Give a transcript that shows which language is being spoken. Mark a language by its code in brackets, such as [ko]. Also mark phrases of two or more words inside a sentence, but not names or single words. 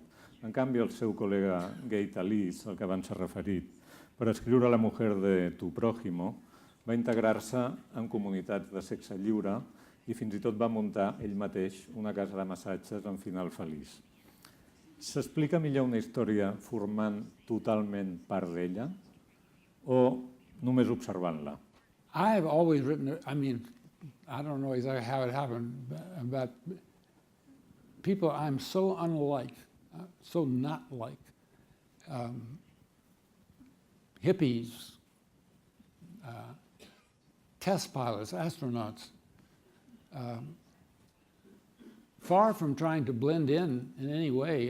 [ca] En canvi, el seu col·lega gay Talís, al que abans s'ha referit, per escriure La mujer de tu prójimo, va integrar-se en comunitats de sexe lliure i fins i tot va muntar ell mateix una casa de massatges amb final feliç. S'explica millor una història formant totalment part d'ella o només observant-la? [en] I've always written, I don't know exactly how it happened, but people I'm so unlike, so not like, hippies, test pilots, astronauts, far from trying to blend in any way.